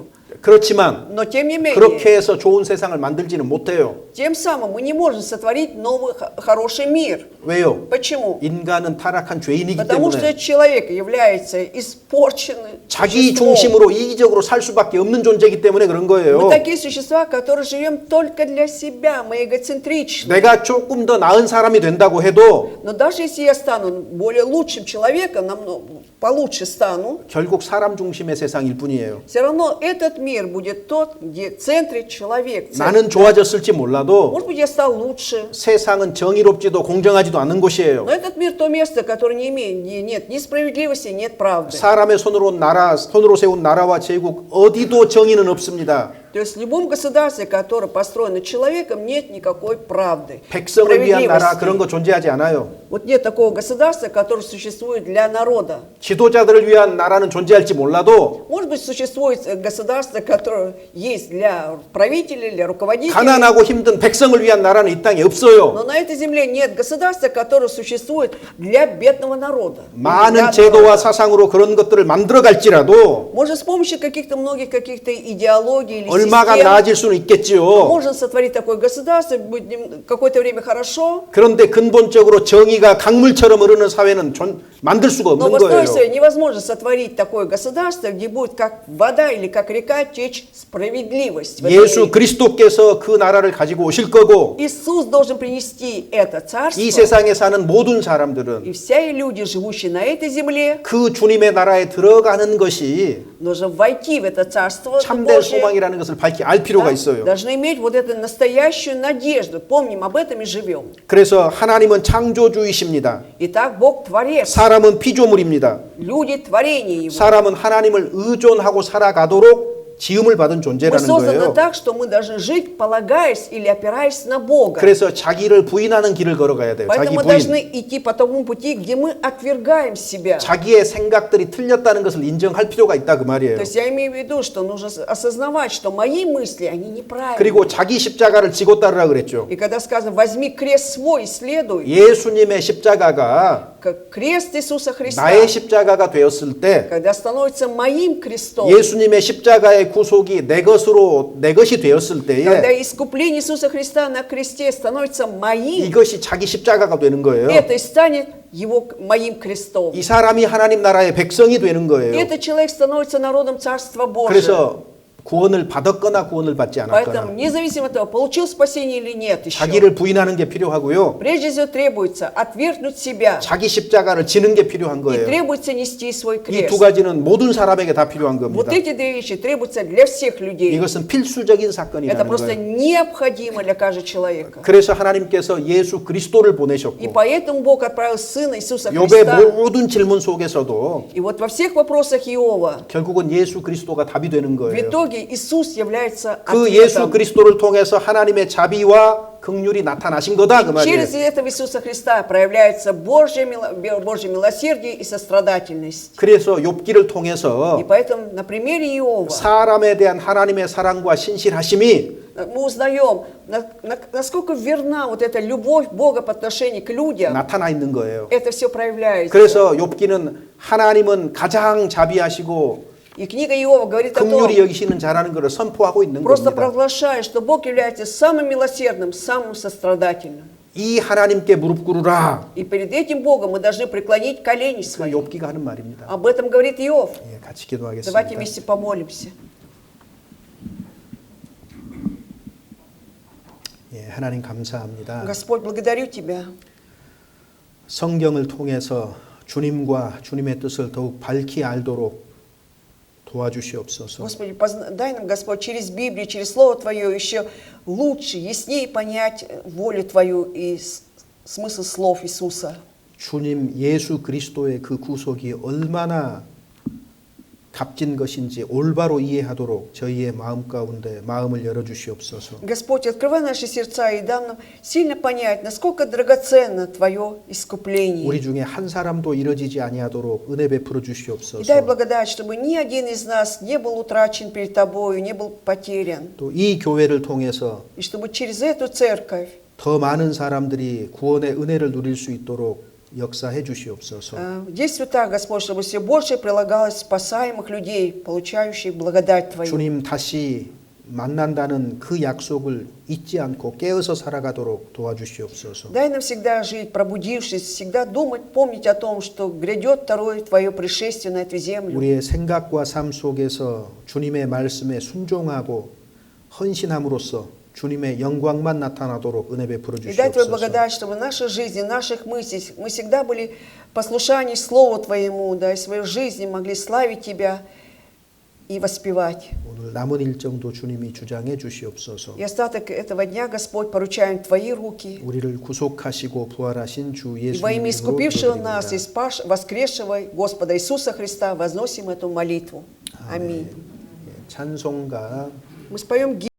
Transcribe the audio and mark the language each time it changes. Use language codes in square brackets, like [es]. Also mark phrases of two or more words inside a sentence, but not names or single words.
[ko] 그렇지만 [ru] Но тем не менее, [ko] 그렇게 해서 좋은 세상을 만들지는 못해요. [ru] тем самым мы не можем сотворить новый хороший мир. [ko] 왜요? [ru] Почему? [ko] 인간은 타락한 죄인이기 [ru] Потому что [ko] 때문에 [ru] человек является испорченным [ko] 자기 [ru] существом. [ko] 중심으로 이기적으로 살 수밖에 없는 존재이기 때문에 그런 거예요. [ru] Мы такие существа, которые живем только для себя, мы эгоцентричны. [ko] 내가 조금 더 나은 사람이 된다고 해도 [ru] Но даже если я стану более лучшим человеком, намного получше стану, [ko] 결국 사람 중심의 세상일 뿐이에요. [ru] все равно этот мир будет тот, где в центре человек. [ko] 나는 좋아졌을지 몰라도 [ru] Может быть, я стал лучше. [ko] 세상은 정의롭지도 공정하지도 않은 곳이에요. [ru] Но этот мир то место, которое не имеет, где нет ни справедливости, нет правды. [ko] 사람의 손으로 세운 나라와 제국 어디도 정의는 없습니다. [ru] То есть в любом государстве, которое построено человеком, нет никакой правды. [ko] 백성을 위한 나라 [ru] справедливости. [ko] 그런 거 존재하지 않아요. [ru] Вот нет такого государства, которое существует для народа. [ko] 지도자들을 위한 나라는 존재할지 몰라도 [ru] Может быть, существует государство, которое есть для правителей, для руководителей. [ko] 가난하고 힘든 백성을 위한 나라는 이 땅에 없어요. [ru] Но на этой земле нет государства, которое существует для бедного народа. [ko] 많은 [ru] Для [ko] 제도와 [ru] народа. [ko] 사상으로 그런 것들을 만들어 갈지라도 [ru] Может, с помощью каких-то многих каких-то идеологий или [ko] 얼마가 [ru] систем. [ko] 나아질 수는 있겠지요. [ru] Можно сотворить такое государство, будет какое-то время хорошо, [ko] 그런데 근본적으로 정의가 강물처럼 흐르는 사회는 만들 수가 [ru] но [ko] 없는 [ru] в основе своей [ko] 거예요. [ru] невозможно сотворить такое государство, где будет как вода или как река течь справедливость. в этом [ko] 예수 [ru] мире. [ko] 그리스도께서 그 나라를 가지고 오실 거고 [ru] Иисус должен принести это царство, [ko] 이 세상에 사는 모든 사람들은 [ru] и все люди, живущие на этой земле, [ko] 그 주님의 나라에 들어가는 것이 [ru] нужно войти в это царство [ko] 참된 [ru] Божие, [ko] 소망이라는 것을 밝히 알 필요가 [ru] да, [ko] 있어요. [ru] должны иметь вот эту настоящую надежду. Помним об этом и живем. [ko] 그래서 하나님은 창조주이십니다. [ru] Итак, Бог творец, [ko] 사람은 피조물입니다. [ru] люди творение Его. [ko] 사람은 하나님을 의존하고 살아가도록 지음을 받은 [ru] Мы [ko] 존재라는 [ru] созданы [ko] 거예요. [ru] так, что мы должны жить, полагаясь или опираясь на Бога. [ko] 그래서 자기를 부인하는 길을 걸어가야 돼요. 자기 [ru] Поэтому мы [ko] 부인. [ru] должны идти по тому пути, где мы отвергаем себя. [ko] 자기의 생각들이 틀렸다는 것을 인정할 필요가 있다 그 말이에요. [ru] То есть я имею в виду, что нужно осознавать, что мои мысли, они неправильные. [ko] 그리고 자기 십자가를 지고 따르라 그랬죠. [ru] И когда сказано, возьми крест свой и следуй, [ko] 예수님의 십자가가 [ru] как крест Иисуса Христа, [ko] 나의 십자가가 되었을 때 [ru] когда становится моим крестом, [ko] 예수님의 십자가의 구속이 내 것이 되었을 [ru] когда [ko] 때에 [ru] искупление Иисуса Христа на кресте становится моим, [ko] 이것이 자기 십자가가 되는 거예요. [ru] это и станет его моим крестом. [ko] 이 사람이 하나님 나라의 백성이 되는 [ru] И [ko] 거예요. [ru] этот человек становится народом Царства Божия. [ko] 그래서 구원을 받았거나 구원을 받지 [ru] Поэтому, [ko] 않았거나 [ru] независимо от того, получил спасение или нет еще, [ko] 자기를 부인하는 게 필요하고요. [ru] прежде всего требуется отвергнуть себя. [ko] 자기 십자가를 지는 게 필요한 [ru] И [ko] 거예요. [ru] требуется нести свой [ko] 이 두 [ru] крест. [ko] 가지는 모든 사람에게 다 필요한 [ru] Вот [ko] 겁니다. [ru] эти две вещи требуются для всех людей. [ko] 이것은 필수적인 [ru] Это [ko] 사건이라는 [ru] просто [ko] 거예요. [ru] необходимо для каждого человека. [ko] 그래서 하나님께서 예수 그리스도를 [ru] И [ko] 보내셨고 [ru] поэтому Бог отправил Сына Иисуса [ko] 욥의 [ru] Христа. [ko] 모든 질문 속에서도 [ru] И вот во всех вопросах Иова [ko] 결국은 예수 그리스도가 답이 되는 [ru] в [ko] 거예요. [ru] итоге Иисус является [ko] 그 예수 [ru] ответом. [ko] 그리스도를 통해서 하나님의 자비와 긍휼이 나타나신 거다 그 말이에요. [ru] Через этого Иисуса Христа проявляется Божье милосердие и сострадательность. [ko] 그래서 욥기를 통해서 [ru] И поэтому на примере Иова [ko] 사람에 대한 하나님의 사랑과 신실하심이 [ru] мы узнаем, насколько верна вот эта любовь Бога по отношению к людям. [ko] 나타나 있는 거예요. [ru] Это все проявляется. [ko] 그래서 욥기는 하나님은 가장 자비하시고 [ru] И книга Иова говорит о том, [ko] 긍휼히 여기시는 자라는 것을 선포하고 있는 [ru] просто [ko] 겁니다. [ru] провозглашая, что Бог является самым милосердным, самым сострадательным. [ko] 이 하나님께 무릎 꿇으라. [ru] И перед этим Богом мы должны преклонить колени [ko] 그 [ru] свои. [ko] 욥기가 하는 말입니다. [ru] Об этом говорит Иов. [ko] 예, 같이 [ru] Давайте [ko] 기도하겠습니다. [ru] вместе помолимся. [ko] 예, 하나님 감사합니다. [ru] Господь, благодарю Тебя. [ko] 성경을 통해서 주님과 주님의 뜻을 더욱 밝히 알도록 도와주시옵소서. [ru] Господи, дай нам, Господь, через Библию, через Слово Твое еще лучше, яснее понять волю Твою и смысл слов Иисуса. [ko] 주님 예수 그리스도의 그 구속이 얼마나 값진 것인지 올바로 이해하도록 저희의 마음 가운데 마음을 열어주시옵소서. [ru] Господь, открывай наши сердца и дай нам сильно понять, насколько драгоценно Твое искупление. [ko] 우리 중에 한 사람도 이뤄지지 아니하도록 은혜 베풀어 [ru] И дай [ko] 주시옵소서. [ru] благодать, чтобы ни один из нас не был утрачен перед Тобою, не был потерян. [ko] 또 이 교회를 통해서 [ru] И чтобы через эту церковь [ko] 더 많은 사람들이 구원의 은혜를 누릴 수 있도록 역사해 주시옵소서. [ru] действуй так, Господь, чтобы все больше прилагалось спасаемых людей, получающих благодать Твою. [ko] 주님 다시 만난다는 그 약속을 잊지 않고 깨어서 살아가도록 도와주시옵소서. [ru] Дай нам всегда жить, пробудившись, всегда думать, помнить о том, что грядет второе Твое пришествие на эту землю. [ko] 우리의 생각과 삶 속에서 주님의 말씀에 순종하고 헌신함으로써 주님의 영광만 나타나도록 은혜 베풀어 [ru] И дай Твою [ko] 주시옵소서. [ru] благодать, чтобы в нашей жизни, в наших мыслях мы всегда были послушаны Слову Твоему, да, и в своей жизни могли славить Тебя и воспевать. [ko] 오늘 남은 일정도 주님이 주장해 주시옵소서. [ru] И остаток этого дня, Господь, поручаем в Твои руки. [ko] 우리를 구속하시고 부활하신 주 [ru] И во имя [ko] 예수님으로 [ru] искупившего нас и [ko] 기도드립니다. [ru] воскресшего Господа Иисуса Христа возносим эту молитву. Аминь. [ko] 찬송가 [ru] Мы споем гимн.